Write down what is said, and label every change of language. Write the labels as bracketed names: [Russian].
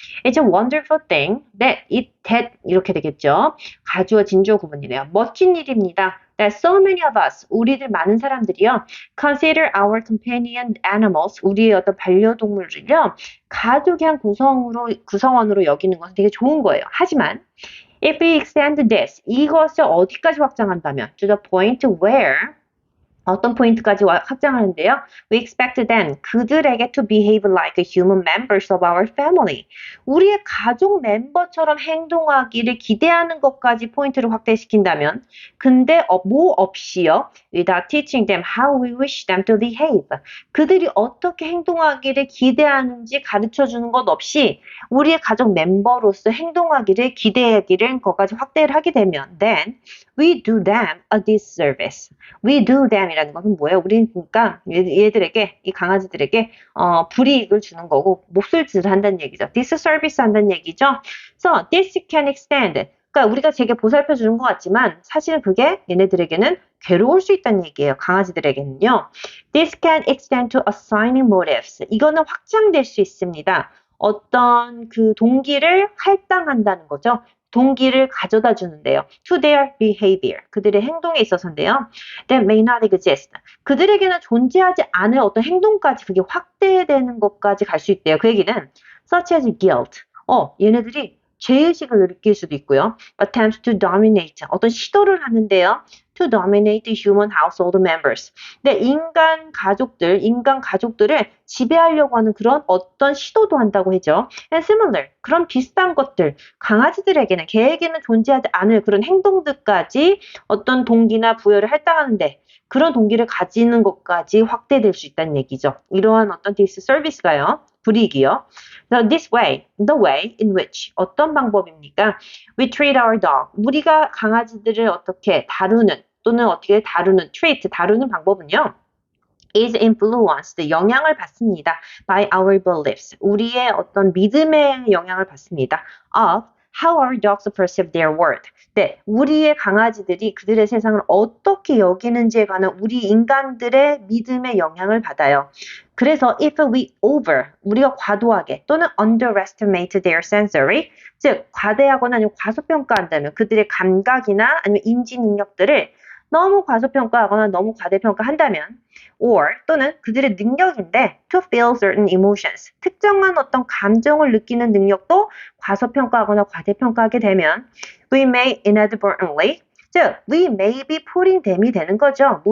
[English] It's a wonderful thing that [Korean] 이렇게 되겠죠. 가주어 진주어 구문이네요. 멋진 일입니다. [English] That so many of us, [Korean] 우리들 많은 사람들이요, [English] consider our companion animals, [Korean] 우리의 어떤 반려동물을요, 가족의 한 구성원으로 여기는 것은 되게 좋은 거예요. 하지만 [English] If we extend this, [Korean] 이것을 어디까지 확장한다면 [English] to the point where [Korean] 어떤 포인트까지 확장하는데요. [English] We expect them, [Korean] 그들에게 [English] to behave like human members of our family. [Korean] 우리의 가족 멤버처럼 행동하기를 기대하는 것까지 포인트를 확대시킨다면 근데 뭐 없이요. [English] Without teaching them how we wish them to behave. [Korean] 그들이 어떻게 행동하기를 기대하는지 가르쳐주는 것 없이 우리의 가족 멤버로서 행동하기를 기대하기를 것까지 확대를 하게 되면 [English] then we do them a disservice. We do them [Korean] 이라는 것은 뭐예요? 우리는 그러니까 얘들에게 이 강아지들에게 불이익을 주는 거고 몹쓸짓을 한다는 얘기죠. disservice 한다는 얘기죠. [English] So this can extend. [Korean] 그러니까 우리가 제게 보살펴 주는 것 같지만 사실은 그게 얘네들에게는 괴로울 수 있다는 얘기예요. 강아지들에게는요. [English] This can extend to assigning motives. [Korean] 이거는 확장될 수 있습니다. 어떤 그 동기를 할당한다는 거죠. 동기를 가져다 주는데요. [English] To their behavior. [Korean] 그들의 행동에 있어서인데요. [English] That may not exist. [Korean] 그들에게는 존재하지 않을 어떤 행동까지 그게 확대되는 것까지 갈 수 있대요. 그 얘기는 [English] such as guilt. [Korean] 얘네들이 죄의식을 느낄 수도 있고요. [English] Attempts to dominate. [Korean] 어떤 시도를 하는데요. [English] To dominate the human household members. [Korean] 네, 인간 가족들을 지배하려고 하는 그런 어떤 시도도 한다고 하죠. [English] And similar. [Korean] 그런 비슷한 것들. 강아지들에게는 걔에게는 존재하지 않을 그런 행동들까지 어떤 동기나 부여를 할당하는데 그런 동기를 가지는 것까지 확대될 수 있다는 얘기죠. 이러한 어떤 disservice가요. 불이익이요. [English] So this way, the way in which [Korean] 어떤 방법입니까? [English] We treat our dog. [Korean] 우리가 강아지들을 어떻게 다루는 또는 어떻게 다루는 treat 다루는 방법은요. [English] is influenced [Korean] 영향을 받습니다. [English] by our beliefs [Korean] 우리의 어떤 믿음의 영향을 받습니다. [English] of how our dogs perceive their world. [Korean] 네, 우리의 강아지들이 그들의 세상을 어떻게 여기는지에 관한 우리 인간들의 믿음의 영향을 받아요. 그래서 [English] if we [Korean] 우리가 과도하게 또는 [English] underestimate their sensory, [Korean] 즉 과대하거나 아니면 과소평가한다면 그들의 감각이나 아니면 인지 능력들을 너무 과소평가하거나 너무 과대평가한다면 or 또는 그들의 능력인데 [English] to feel certain emotions [Korean] 특정한 어떤 감정을 느끼는 능력도 과소평가하거나 과대평가하게 되면 [English] we may inadvertently [Korean] 즉 [English] we may be putting them [Korean] 이 되는 거죠.